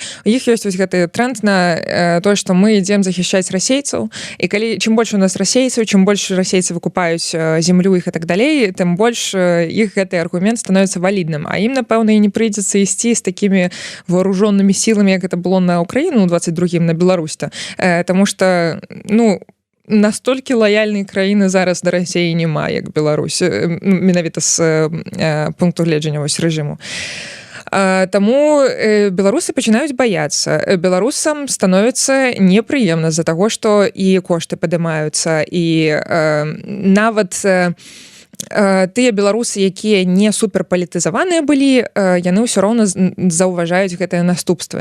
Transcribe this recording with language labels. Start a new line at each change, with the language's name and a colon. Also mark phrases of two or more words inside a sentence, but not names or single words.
Belarusian: У іх ёсць гэты тренд на тое, што мы ідзем захішчаць расейцаў, і калі чым больш у нас расейцаў, чым больш расейцы выкупаюць землю іх і так далей, тым больш іх гэты аргумент становіцца валідным. А ім, напэўна, і не прыйдзецца ісці з такімі вооружённымі сіламі, як гэта было на Украіну ў 22-м, на Беларусь-то.
Russian: Потому что,
Belarusian: настолькі лаяльнай краіны зараз да Расіі няма, як Беларусь, менавіта з пункту гледжання рэжыму. Таму беларусы пачынаюць баяцца. Беларусам становіцца непрыемна з-за таго, што і кошты падымаюцца, і нават тыя беларусы, якія не суперпалітызаваныя былі, яны ўсё роўна заўважаюць гэтыя наступствы.